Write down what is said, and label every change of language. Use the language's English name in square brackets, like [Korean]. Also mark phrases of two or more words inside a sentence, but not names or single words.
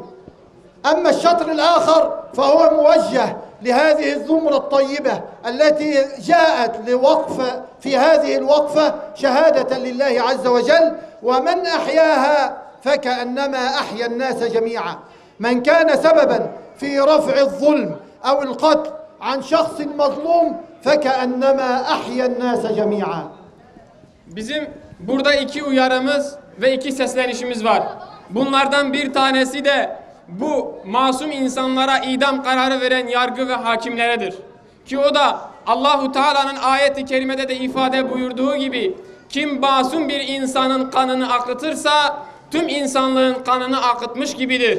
[Arabic] أما الشطر الآخر فهو موجه لهذه الزمرة الطيبة التي جاءت لوقف في هذه الوقفة شهادة لله عز وجل ومن أحياها فكأنما أحيا الناس جميعا. من كان سببا في رفع الظلم أو القتل عن شخص مظلوم فكأنما أحيا الناس جميعا. [Turkish] Bizim burada iki uyarımız ve iki seslenişimiz var. Bunlardan bir tanesi de bu masum insanlara idam kararı veren yargı ve hakimleredir. Ki o da Allahu Teala'nın ayet-i kerimede de ifade buyurduğu gibi kim masum bir insanın kanını akıtırsa tüm insanlığın kanını akıtmış gibidir.